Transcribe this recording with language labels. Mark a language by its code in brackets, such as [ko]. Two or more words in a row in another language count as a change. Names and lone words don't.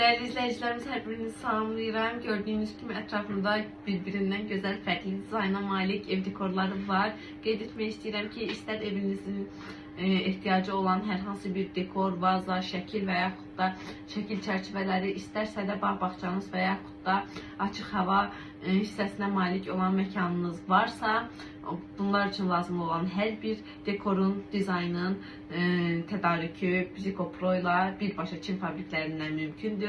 [tr] Değerli izleyicilerimiz, her birinizi salamlayıram. Gördüğünüz gibi etrafımda birbirinden güzel, farklı dizayna malik ev dekorları var. [az] Qeyd etmək istəyirəm ki, istər evinizin ehtiyacı olan hər hansı bir dekor, vaza, şəkil və yaxud da şəkil çərçivələri, istərsə də bağ-bağçanız və yaxud da açıq hava hissəsinə malik olan məkanınız varsa, bunlar üçün lazım olan hər bir dekorun, dizaynın tədarükü Bzico Pro ilə birbaşa Çin fabriklərindən mümkündür.